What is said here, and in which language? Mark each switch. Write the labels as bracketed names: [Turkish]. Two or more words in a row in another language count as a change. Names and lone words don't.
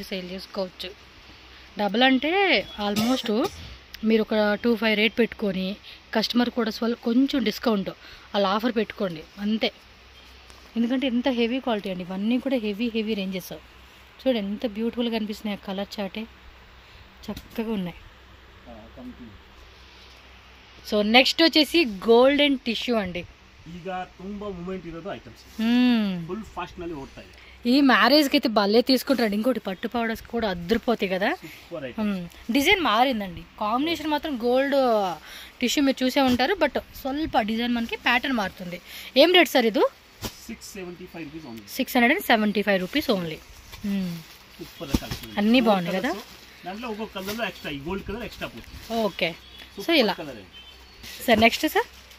[Telugu] సేల్ చేసుకోవచ్చు డబుల్ అంటే ఆల్మోస్ట్ మీరు ఒక 25 రేట్ పెట్టుకొని కస్టమర్ కూడా కొంచెం డిస్కౌంట్ అలా ఆఫర్ పెట్టుకోండి అంతే ఎందుకంటే ఎంత [English] heavy quality [Telugu] అండి ఇవన్నీ కూడా [English] heavy ranges [Telugu] చూడండి ఎంత బ్యూటిఫుల్గా కనిపిస్తున్నాయి కలర్ చాటే చక్కగా ఉన్నాయి సో నెక్స్ట్ వచ్చేసి [English] golden tissue [Telugu] అండి [Kannada] ಈಗ ತುಂಬಾ ಮೂವ್ಮೆಂಟ್ ಇರೋದು ಐಟಮ್ಸ್ [English] full fast [Kannada] ನಲ್ಲಿ ಓಡ್ತಾಯಿದೆ [Telugu] ఈ మ్యారేజ్కి అయితే భలే తీసుకుంటారు ఇంకోటి పట్టు పౌడర్స్ కూడా అద్దరిపోతాయి కదా డిజైన్ మారిందండి కాంబినేషన్ మాత్రం [English] gold tissue [Telugu] మీరు చూసే ఉంటారు బట్ స్వల్ప డిజైన్ మనకి ప్యాటర్న్ మారుతుంది ఏం రేట్ సార్ ఇది 675 [English] rupees only [Telugu] అన్నీ బాగున్నాయి కదా [English] okay so [Telugu] ఇలా సార్ [English] next sir